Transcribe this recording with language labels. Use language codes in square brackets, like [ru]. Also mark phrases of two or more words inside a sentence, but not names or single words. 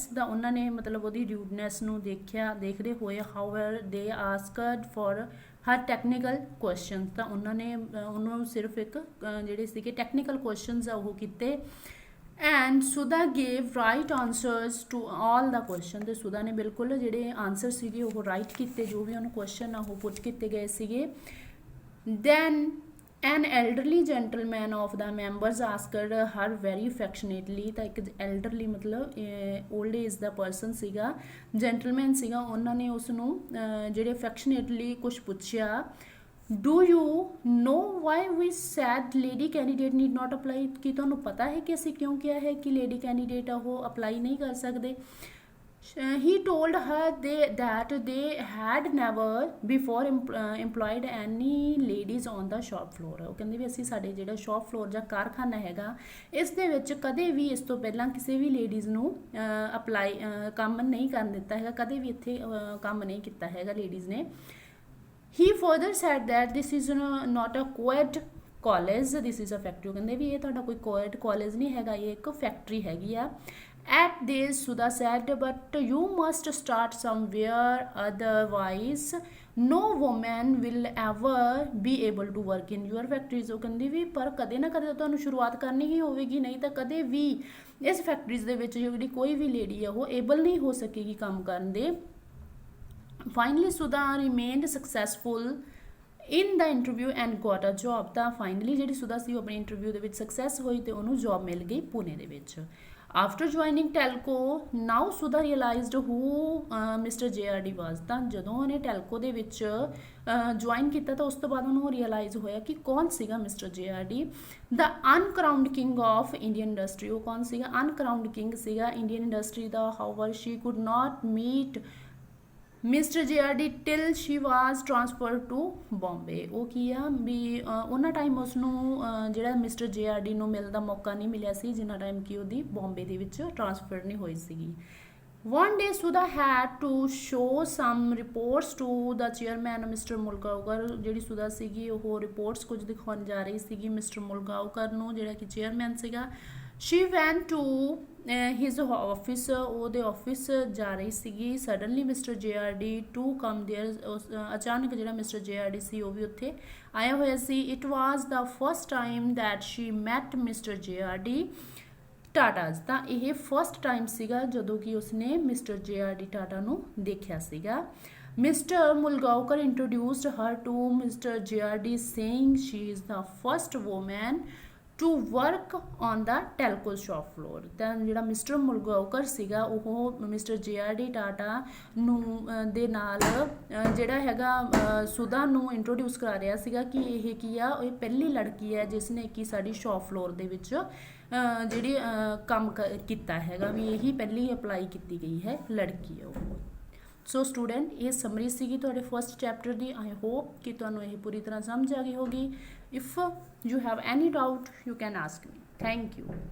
[pa] ਤਾਂ ਉਹਨਾਂ ਨੇ ਮਤਲਬ ਉਹਦੀ rudeness ਨੂੰ ਦੇਖਦੇ ਹੋਏ [en] however they asked for her technical questions। [pa] ਤਾਂ ਉਹਨਾਂ ਨੇ ਉਹਨੂੰ ਸਿਰਫ ਇੱਕ ਜਿਹੜੇ ਸੀਗੇ [en] technical questions [pa] ਆ ਉਹ ਕੀਤੇ। [en] and Sudha gave right answers to all the question। [pa] ਤੇ ਸੁਧਾ ਨੇ ਬਿਲਕੁਲ ਜਿਹੜੇ ਆਨਸਰ ਸੀਗੇ ਉਹ ਰਾਈਟ ਕੀਤੇ, ਜੋ ਵੀ ਉਹਨੂੰ ਕੁਐਸਚਨ ਆ ਉਹ ਪੁੱਟ ਕੀਤੇ ਗਏ ਸੀਗੇ। [en] then an elderly gentleman of the members asked her very affectionately। [pa] ਤਾਂ ਇੱਕ elderly ਮਤਲਬ [en] old age [pa] ਦਾ person ਸੀਗਾ, gentleman ਸੀਗਾ, ਉਹਨਾਂ ਨੇ ਉਸ ਨੂੰ ਜਿਹੜੇ affectionately ਕੁਝ ਪੁੱਛਿਆ। [en] do you know why we said lady candidate need not apply? [pa] ਕਿ ਤੁਹਾਨੂੰ ਪਤਾ ਹੈ ਕਿ ਅਸੀਂ ਕਿਉਂ ਕਿਹਾ ਹੈ ਕਿ [en] lady candidate [pa] ਉਹ ਅਪਲਾਈ ਨਹੀਂ ਕਰ ਸਕਦੇ। [en] he told her that they had never before employed any ladies on the shop floor। [pa] ਉਹ ਕਹਿੰਦੇ ਵੀ ਅਸੀਂ ਸਾਡੇ ਜਿਹੜਾ [en] shop floor [pa] ਜਾਂ ਕਾਰਖਾਨਾ ਹੈਗਾ ਇਸ ਦੇ ਵਿੱਚ ਕਦੇ ਵੀ ਇਸ ਤੋਂ ਪਹਿਲਾਂ ਕਿਸੇ ਵੀ ਲੇਡੀਜ਼ ਨੂੰ ਅਪਲਾਈ ਕੰਮ ਨਹੀਂ ਕਰਨ ਦਿੱਤਾ ਹੈਗਾ, ਕਦੇ ਵੀ ਇੱਥੇ ਕੰਮ ਨਹੀਂ ਕੀਤਾ ਹੈਗਾ ਲੇਡੀਜ਼ ਨੇ। [en] he further said that this is not a co-ed college, this is a factory। [pa] ਕਹਿੰਦੇ ਵੀ ਇਹ ਤੁਹਾਡਾ ਕੋਈ [en] co-ed college [pa] ਨਹੀਂ ਹੈਗਾ, ਇਹ ਇੱਕ ਫੈਕਟਰੀ ਹੈਗੀ ਆ। [en] at this Sudha said but you must start somewhere, otherwise no woman will ever be able to work in your factories। [pa] ਉਹ ਕਹਿੰਦੀ ਵੀ ਪਰ ਕਦੇ ਨਾ ਕਦੇ ਤੁਹਾਨੂੰ ਸ਼ੁਰੂਆਤ ਕਰਨੀ ਹੀ ਹੋਵੇਗੀ, ਨਹੀਂ ਤਾਂ ਕਦੇ ਵੀ ਇਸ ਫੈਕਟਰੀਜ਼ ਦੇ ਵਿੱਚ ਜਿਹੜੀ ਕੋਈ ਵੀ ਲੇਡੀ ਆ ਉਹ ਏਬਲ ਨਹੀਂ ਹੋ ਸਕੇਗੀ ਕੰਮ ਕਰਨ ਦੇ। [en] finally Sudha remained successful in the interview and got a job। [pa] ਤਾਂ finally ਜਿਹੜੀ ਸੁਧਾ ਸੀ ਉਹ ਆਪਣੀ ਇੰਟਰਵਿਊ ਦੇ ਵਿੱਚ ਸਕਸੈਸ ਹੋਈ ਤੇ ਉਹਨੂੰ ਜੌਬ ਮਿਲ ਗਈ ਪੁਣੇ ਦੇ ਵਿੱਚ। [en] after joining telco now Sudha realized who Mr. [pa] JRD was। ਤਾਂ ਜਦੋਂ ਉਹਨੇ ਟੈਲਕੋ ਦੇ ਵਿੱਚ ਜੁਆਇਨ ਕੀਤਾ ਤਾਂ ਉਸ ਤੋਂ ਬਾਅਦ ਉਹਨੂੰ ਰਿਅਲਾਈਜ਼ ਹੋਇਆ ਕਿ ਕੌਣ ਸੀਗਾ ਮਿਸਟਰ JRD, [en] the uncrowned king of Indian industry। [pa] ਉਹ ਕੌਣ ਸੀਗਾ? [en] uncrowned king [pa] ਸੀਗਾ ਇੰਡੀਅਨ ਇੰਡਸਟਰੀ ਦਾ। [en] however she could not meet ਮਿਸਟਰ JRD till she was transferred to Bombay। [pa] ਉਹ ਕੀ ਆ ਵੀ ਉਹਨਾਂ ਟਾਈਮ ਉਸਨੂੰ ਜਿਹੜਾ ਮਿਸਟਰ JRD ਨੂੰ ਮਿਲਣ ਦਾ ਮੌਕਾ ਨਹੀਂ ਮਿਲਿਆ ਸੀ ਜਿੰਨਾ ਟਾਈਮ ਕਿ ਉਹਦੀ ਬੰਬੇ ਦੇ ਵਿੱਚ ਟ੍ਰਾਂਸਫਰ ਨਹੀਂ ਹੋਈ ਸੀਗੀ। [en] one day Sudha had to show some reports to the chairman Mr. ਮੁਲਗਾਓਕਰ। [pa] ਜਿਹੜੀ ਸੁਧਾ ਸੀਗੀ ਉਹ ਰਿਪੋਰਟਸ ਕੁਝ ਦਿਖਾਉਣ ਜਾ ਰਹੀ ਸੀਗੀ ਮਿਸਟਰ ਮੁਲਗਾਓਕਰ ਨੂੰ ਜਿਹੜਾ ਕਿ ਚੇਅਰਮੈਨ ਸੀਗਾ। [en] she went to his office। [pa] ਉਹਦੇ ਆਫਿਸ ਜਾ ਰਹੀ ਸੀਗੀ। [en] suddenly Mr. JRD to come there। [pa] ਅਚਾਨਕ ਜਿਹੜਾ ਮਿਸਟਰ JRD ਸੀ ਉਹ ਵੀ ਉੱਥੇ ਆਇਆ ਹੋਇਆ ਸੀ। [en] it was the first time that she met Mr. JRD ਟਾਟਾਜ਼। [pa] ਤਾਂ ਇਹ [en] first time [pa] ਸੀਗਾ ਜਦੋਂ ਕਿ ਉਸਨੇ ਮਿਸਟਰ JRD ਟਾਟਾ ਨੂੰ ਦੇਖਿਆ ਸੀਗਾ। [en] ਮਿਸਟਰ ਮੁਲਗਾਓਕਰ introduced her to Mr. JRD saying she is the first woman to work on the telco shop floor। [pa] ਤਾਂ ਜਿਹੜਾ ਮਿਸਟਰ ਮੁਲਗਾਓਕਰ ਸੀਗਾ ਉਹ ਮਿਸਟਰ JRD ਟਾਟਾ ਨੂੰ ਦੇ ਨਾਲ ਜਿਹੜਾ ਹੈਗਾ ਸੁਧਾ ਨੂੰ ਇੰਟਰੋਡਿਊਸ ਕਰਾ ਰਿਹਾ ਸੀਗਾ ਕਿ ਇਹ ਕੀ ਆ, ਇਹ ਪਹਿਲੀ ਲੜਕੀ ਹੈ ਜਿਸ ਨੇ ਕਿ ਸਾਡੀ [en] shop floor [pa] ਦੇ ਵਿੱਚ ਜਿਹੜੀ ਕੰਮ ਕੀਤਾ ਹੈਗਾ, ਵੀ ਇਹੀ ਪਹਿਲੀ ਅਪਲਾਈ ਕੀਤੀ ਗਈ ਹੈ ਲੜਕੀ ਹੈ ਉਹ। ਸੋ ਸਟੂਡੈਂਟ ਇਹ ਸਮਰੀ ਸੀਗੀ ਤੁਹਾਡੇ [en] first chapter [pa] ਦੀ। [en] I hope [pa] ਕਿ ਤੁਹਾਨੂੰ ਇਹ ਪੂਰੀ ਤਰ੍ਹਾਂ ਸਮਝ ਆ ਗਈ ਹੋਗੀ। [en] ਇਫ you have any doubt you can ask me. Thank you.